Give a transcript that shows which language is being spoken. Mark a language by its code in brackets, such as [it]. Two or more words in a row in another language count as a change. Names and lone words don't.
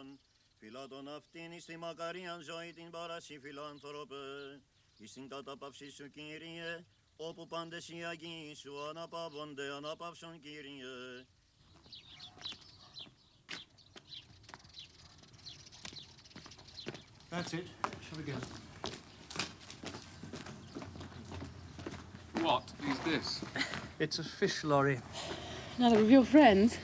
[el] Φυλάτων αυτήν εις τη μακαρίαν ζωή την παρασύ φιλάνθρωπε. Εις την κατάπαυση σου Κύριε, όπου πάντες οι Αγίοι σου αναπαύονται, ανάπαυσον Κύριε. [en] That's it. Shall we go? What is this? It's a fish lorry. Another of your friends?